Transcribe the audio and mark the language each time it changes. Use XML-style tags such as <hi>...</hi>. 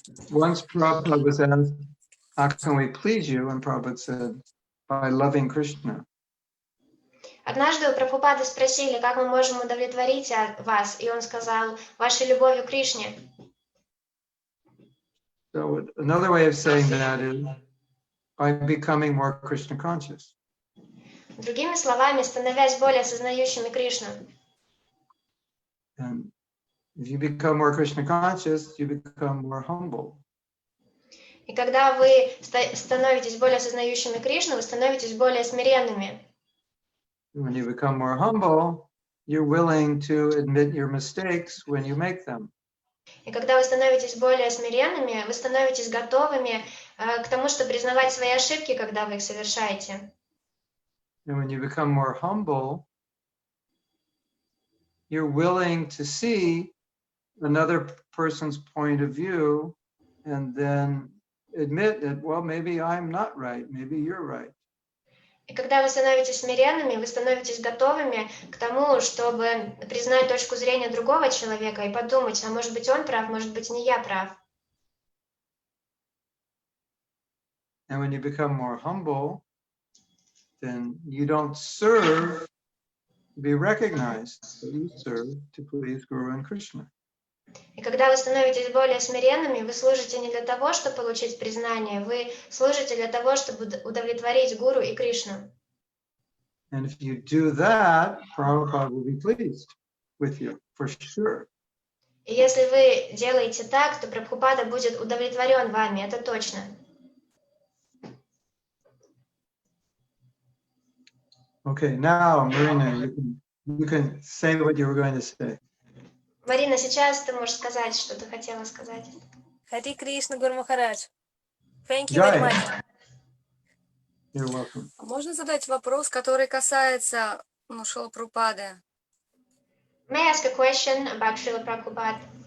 <en>Once Prabhupada was asked, how can we please you? And Prabhupada said, by loving Krishna.</en> <ru>Однажды у Прабхупады спросили, как мы можем удовлетворить вас, и он сказал, вашей любовью к Кришне.</ru> <en>So another way of saying that is by becoming more Krishna conscious.</en> <ru>Другими словами, становясь более осознающими Кришну.</ru> <en>And if you become more Krishna conscious, you become more humble.</en> <ru>И когда вы становитесь более осознающими Кришну, вы становитесь более смиренными.</ru> <en>When you become more humble, you're willing to admit your mistakes when you make them.</en> <ru>И когда вы становитесь более смиренными, вы становитесь готовыми к тому, чтобы признавать свои ошибки, когда вы их совершаете.</ru> <en>And when you become more humble, you're willing to see another person's point of view and then admit that, well, maybe I'm not right, maybe you're right.</en> <ru>И когда вы становитесь смиренными, вы становитесь готовыми к тому, чтобы признать точку зрения другого человека и подумать, а может быть он прав, может быть не я прав.</ru> <en>And when you become more humble, then you don't serve to be recognized, but you serve to please Guru and Krishna.</en> <ru>И когда вы становитесь более смиренными, вы служите не для того, чтобы получить признание, вы служите для того, чтобы удовлетворить Гуру и Кришну.</ru> <en>And if you do that, Prabhupada will be pleased with you, for sure.</en> <ru>И если вы делаете так, то Прабхупада будет удовлетворен вами, это точно.</ru> <en>Okay, now, Marina, you can say what you were going to say.</en> <ru>Марина, сейчас ты можешь сказать, что ты хотела сказать.</ru> <en>Хари Кришна, Гуру Махарадж. Thank you very Jai. much. You're welcome.</en> <ru>Можно задать вопрос, который касается Шрилы Прабхупады?</ru> <en>May I ask a question about Srila Prabhupada?</en>